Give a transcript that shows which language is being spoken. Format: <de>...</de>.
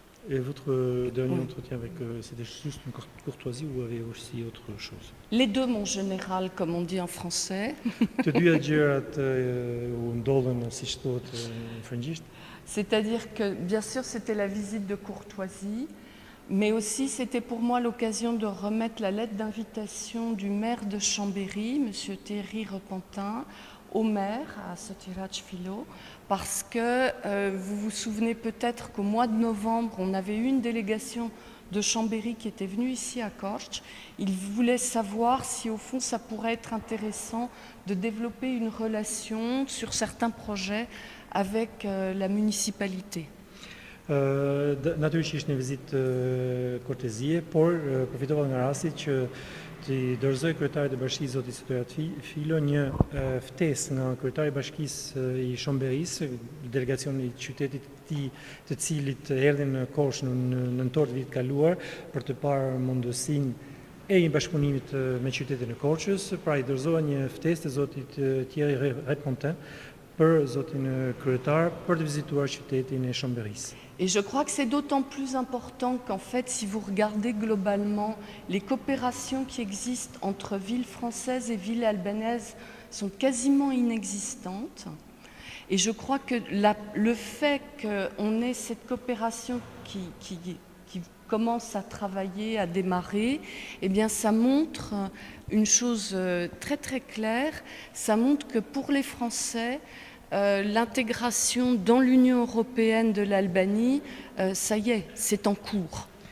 <fr>Et votre dernier entretien avec c'était juste une courtoisie ou avait aussi autre chose? Les deux, mon général, comme on dit en français.</fr> <sq>Të dyja gjërat u ndodhen siç thuhet në frëngjisht.</sq> <fr>C'est-à-dire que, bien sûr, c'était la visite de courtoisie, mais aussi c'était pour moi l'occasion de remettre la lettre d'invitation du maire de Chambéry, M. Thierry Repentin, au maire, à Sotirach Philo, parce que vous vous souvenez peut-être qu'au mois de novembre, on avait eu une délégation de Chambéry qui était venue ici à Kortrijk. Il voulait savoir si au fond ça pourrait être intéressant de développer une relation sur certains projets avec la municipalité.</fr> <sq>Natyrisht ishte një vizitë kortezie, por përfitova nga rasti që të dorëzoj kryetarit e bashkisë zoti Sotirat Filo një ftesë nga kryetari i bashkisë i Shomberisë, delegacioni i qytetit të cilit erdhi në Korçë në nëntor të vitit kaluar për të parë mundësinë e një bashkëpunimit me qytetin e Korçës, pra i dorëzova një ftesë të zotit Thierry Repentin për zotin kryetar për të vizituar qytetin e Shomberisë.</sq> <fr>Et je crois que c'est d'autant plus important qu'en fait, si vous regardez globalement, les coopérations qui existent entre villes françaises et villes albanaises sont quasiment inexistantes. Et je crois que le fait qu'on ait cette coopération qui commence à travailler, à démarrer, eh bien ça montre une chose très très claire, ça montre que pour les Français, l'intégration dans l'Union européenne de l'Albanie, ça y est, c'est en cours.</fr>